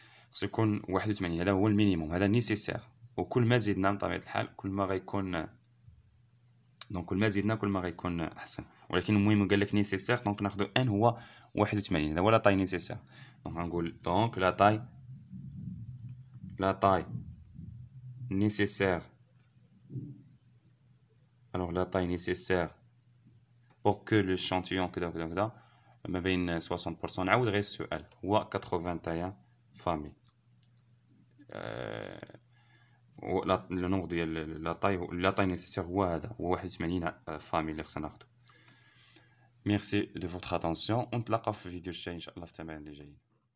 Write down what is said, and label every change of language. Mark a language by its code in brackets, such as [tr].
[ar] خاص يكون 81. هذا هو المينيموم. هذا نيسيسير. وكل ما زدنا بطبيعه الحال كل ما غيكون احسن. ولكن المهم قال لك نيسيسير دونك ناخذ ان هو 81. هذا هو لا طاي نيسيسير. دونك غنقول دونك لا طاي nécessaire. [fr] Alors la taille nécessaire pour que l'échantillon [ar] ما بين 60% نعاود غير السؤال هو [fr] 81 familles. [ar] لو نومبر ديال لا طاي نيسيسير هو هذا، هو 81 فامي اللي خصنا ناخدو. ميرسي دو فوتر اتونسيون، ونتلاقاو في الفيديو الجاي ان شاء الله في التمارين اللي جايين.